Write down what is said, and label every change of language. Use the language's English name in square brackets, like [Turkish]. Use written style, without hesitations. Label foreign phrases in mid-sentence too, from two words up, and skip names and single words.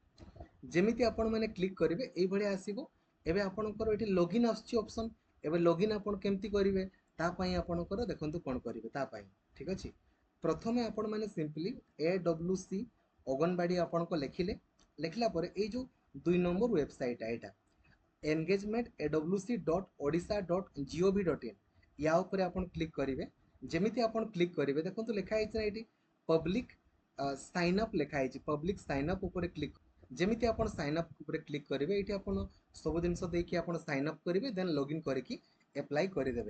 [Odia] ଯେମିତି ଆପଣମାନେ କ୍ଲିକ୍ କରିବେ এইଭଳିଆ ଆସିବ। ଏବେ ଆପଣଙ୍କର ଏଠି ଲଗ୍ଇନ୍ ଆସୁଛି ଅପସନ୍। ଏବେ ଲଗ୍ଇନ୍ ଆପଣ କେମିତି କରିବେ ତା ପାଇଁ ଆପଣଙ୍କର ଦେଖନ୍ତୁ କ'ଣ କରିବେ ତା ପାଇଁ। ଠିକ୍ ଅଛି, ପ୍ରଥମେ ଆପଣମାନେ ସିମ୍ପଲି AWC ଅଙ୍ଗନବାଡ଼ି ଆପଣଙ୍କ ଲେଖିଲେ, ଲେଖିଲା ପରେ ଏଇ ଯେଉଁ 2 ନମ୍ବର ୱେବସାଇଟ୍ ଏଇଟା engagement.odisha.gov.in, ୟା ଉପରେ ଆପଣ କ୍ଲିକ୍ କରିବେ। ଯେମିତି ଆପଣ କ୍ଲିକ୍ କରିବେ ଦେଖନ୍ତୁ ଲେଖା ହେଇଛି ନା ଏଇଠି [English] public sign up [Odia] ଲେଖା ହେଇଛି, [English] public sign up [Odia] ଉପରେ କ୍ଲିକ୍। ଯେମିତି ଆପଣ [English] sign up [Odia] ଉପରେ କ୍ଲିକ୍ କରିବେ ଏଇଠି ଆପଣ ସବୁ ଜିନିଷ ଦେଇକି ଆପଣ [English] sign up [Odia] କରିବେ, [English] then login [Odia] କରିକି ଆପ୍ଲାଏ କରିଦେବେ।